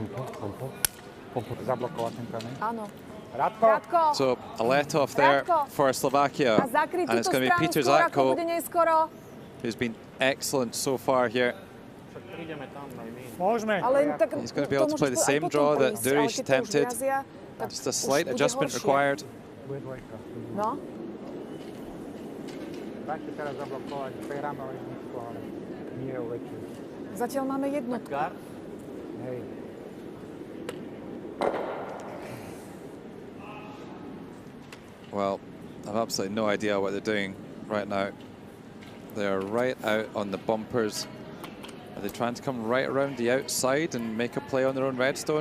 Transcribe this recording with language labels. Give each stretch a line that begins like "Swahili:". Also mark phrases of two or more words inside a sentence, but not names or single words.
English: So a let off there for Slovakia, and it's going to be Peter Zatko, who's been excellent so far here. He's going to be able to play the same draw that Durish attempted. Just a slight adjustment required.
Slovak: No. Zatiaľ máme jednotku.
English: Well, I've absolutely no idea what they're doing right now. They're right out on the bumpers. Are they trying to come right around the outside and make a play on their own redstone?